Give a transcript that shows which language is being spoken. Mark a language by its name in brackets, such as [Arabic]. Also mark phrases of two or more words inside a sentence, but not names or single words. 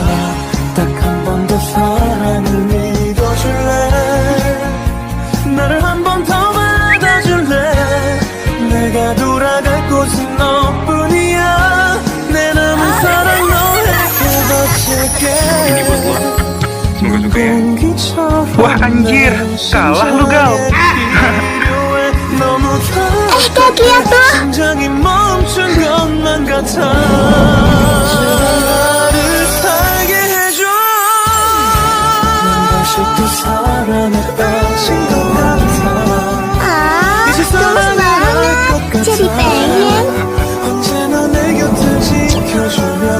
[Korean] 딱 한 번 더 사랑을 믿어줄래. 나를 한 번 더 받아줄래. 내가 돌아갈 곳은 너뿐이야. 내 남은 사랑 너에게 바칠게. [Indonesian] Ini buat lo. Semoga suka ya. Wah anjir, kalah lu Gal. Kat, lihat tuh. [Korean] 심장이 멈춘 것만 같아. 나를 살게 해줘. 난 다시 또 사랑에 빠진 것 같아. [Indonesian] Tulus banget. Jadi pengen. [Korean] 언제나 내 곁을 지켜줘.